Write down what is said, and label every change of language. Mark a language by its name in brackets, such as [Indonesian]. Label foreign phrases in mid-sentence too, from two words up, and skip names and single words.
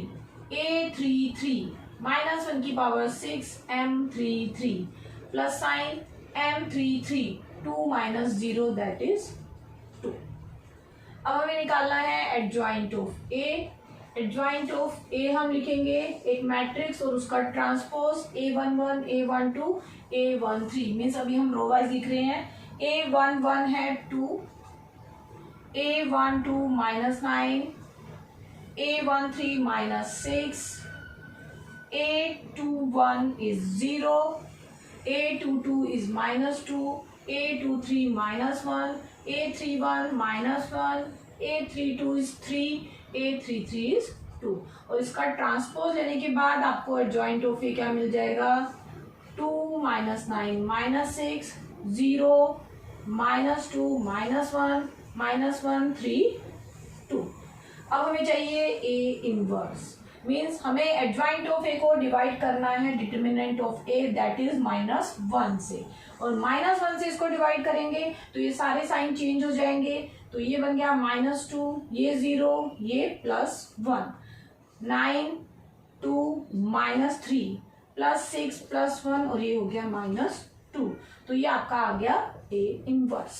[English] a33 minus 1 की power 6 m33 plus sign m33 2 -0 that is 2. [Hindi] अब हमें निकालना है [English] adjoint of A. adjoint of A [Hindi] हम लिखेंगे एक मैट्रिक्स और उसका ट्रांसपोज a11 a12 a13 मीन्स अभी हम [English] row wise [Hindi] लिख रहे हैं. [English] a11 है 2 a12 -9 a13 -6 a21 is 0 a22 is -2 a23 -1 a31 -1 a32 is 3 a33 is 2. [Hindi] और इसका ट्रांसपोज लेने के बाद आपको [English] adjoint of A [Hindi] क्या मिल जाएगा 2 -9 -6 0 -2 -1 3 2. अब हमें चाहिए [English] A inverse [Hindi] मीन्स हमें [English] adjoint of A [Hindi] को डिवाइड करना है [English] determinant of A that is -1 [Hindi] से और -1 से इसको डिवाइड करेंगे तो ये सारे [English] sign change [Hindi] हो जाएंगे तो ये बन गया -2 ये 0 ये +1 9 2 -3 +6 +1 और ये हो गया -2 तो ये आपका आ गया [English] A inverse.